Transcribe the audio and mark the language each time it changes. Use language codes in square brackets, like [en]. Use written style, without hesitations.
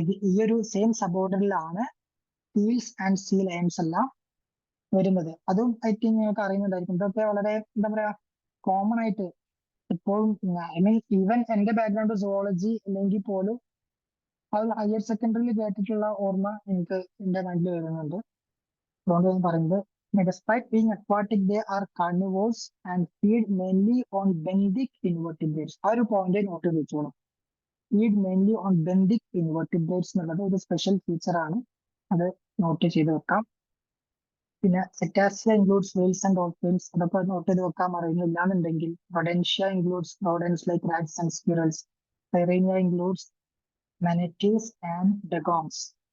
[ml] ഈ ഒരു same sub ഓർഡറിലാണ് seals and see lions എല്ലാം വരുന്നത്. അതും ഐ തിങ്ക് നിങ്ങൾക്ക് അറിയുന്നുണ്ടായിരിക്കും. ഇതൊക്കെ വളരെ എന്താ പറയാ കോമൺ ആയിട്ട് ഇപ്പോഴും, [en] I mean even [ml] എന്റെ ബാക്ക്ഗ്രൗണ്ട് സുവോളജി അല്ലെങ്കിൽ പോലും അത് ഹയർ സെക്കൻഡറിയിൽ കേട്ടിട്ടുള്ള ഓർമ്മ എനിക്ക് എന്റെ മൈൻഡിൽ വരുന്നുണ്ട്. അതുകൊണ്ട് ഞാൻ പറയുന്നത്, [en] despite being aquatic, they are carnivores and feed mainly on benthic invertebrates. [ml] ആ ഒരു പോയിന്റ് നോട്ട് ചെയ്ത് വെച്ചോളൂ. [en] feed mainly on benthic invertebrates [ml] എന്നുള്ളത് ഒരു സ്പെഷ്യൽ ഫീച്ചർ ആണ്, അത് നോട്ട് ചെയ്ത് വെക്കാം. പിന്നെ സെറ്റാസിയ [en] includes whales and dolphins, [ml] അതൊക്കെ നോട്ട് ചെയ്ത് വെക്കാൻ അറിയുന്നില്ല എന്നുണ്ടെങ്കിൽ. [en] Rodentia includes rodents like rats and squirrels. പൈറേനിയ includes manatees and dugongs.